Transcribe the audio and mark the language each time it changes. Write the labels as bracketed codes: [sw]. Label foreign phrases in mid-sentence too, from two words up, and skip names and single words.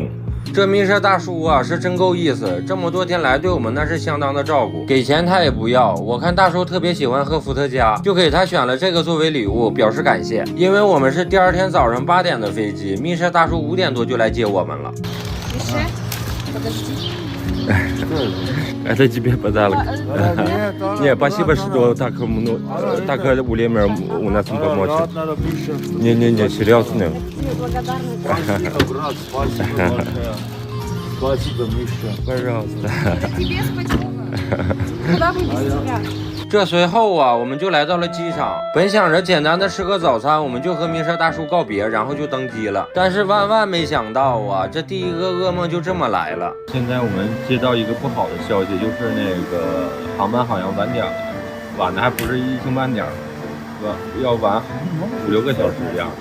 [zh] 这迷失大叔啊是真够意思，这么多天来对我们那是相当的照顾，给钱他也不要。我看大叔特别喜欢喝伏特加，就给他选了这个作为礼物，表示感谢。因为我们是第2天早上8点的飞机，迷失大叔5点多就来接我们了。 [ru] Это тебе подарок. Не, спасибо, что так время у нас помочь. Не, серьезно. Спасибо, Миша. Пожалуйста. Тебе спасибо. Куда вы без тебя? [zh] 这随后啊，我们就来到了机场。本想着简单的吃个早餐，我们就和米莎大叔告别，然后就登机了。但是万万没想到啊，这第一个噩梦就这么来了。现在我们接到一个不好的消息，就是那个航班好像晚点了，晚的还不是1星半点，要晚5、6个小时这样。